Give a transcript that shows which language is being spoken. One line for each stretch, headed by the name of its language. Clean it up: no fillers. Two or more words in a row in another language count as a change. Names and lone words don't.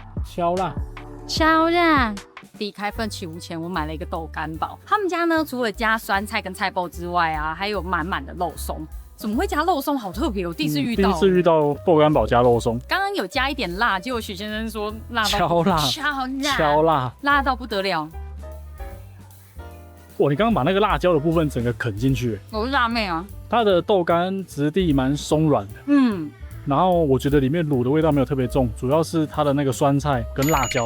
Chinese: 敲辣。離開奮起湖前，我買了一個豆干堡。他們家呢，除了加酸菜跟菜脯之外啊，還有滿滿的肉鬆。怎麼會加肉鬆？好特別，我第一次遇到。第一次遇到豆干堡加肉鬆。剛剛有加一點辣，結果許先生說辣到超辣，辣到不得了。哇，你剛刚把那個辣椒的部分整個啃進去。我是辣妹啊。它的豆干質地蠻鬆軟的。然後我覺得裡面滷的味道沒有特別重，主要是它的那個酸菜跟辣椒。